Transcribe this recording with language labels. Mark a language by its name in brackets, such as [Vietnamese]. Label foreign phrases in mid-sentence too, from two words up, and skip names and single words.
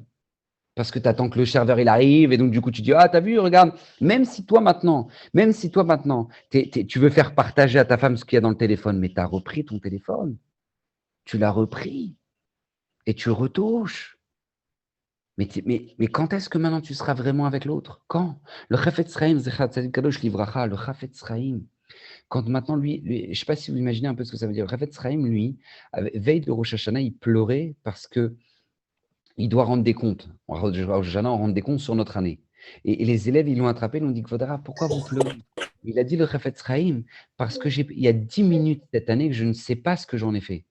[French] Parce que tu attends que le serveur il arrive et donc du coup tu dis ah t'as vu regarde même si toi maintenant tu veux faire partager à ta femme ce qu'il y a dans le téléphone mais tu as repris ton téléphone, tu l'as repris et tu retouches. Mais quand est-ce que maintenant tu seras vraiment avec l'autre? Quand? Le Chafetz Chaim, [Hebrew] זכר צדיק קדוש לברכה, [French] le Chafetz Chaim. Quand maintenant, lui, je ne sais pas si vous imaginez un peu ce que ça veut dire. Chafetz Chaim, lui, veille de Rosh Hashanah, il pleurait parce que il doit rendre des comptes. Rosh Hashanah, on rend des comptes sur notre année. Et les élèves, ils l'ont attrapé, ils l'ont dit, Kvodara, pourquoi vous pleurez? Il a dit le Chafetz Chaim, parce que il y a 10 minutes cette année que je ne sais pas ce que j'en ai fait.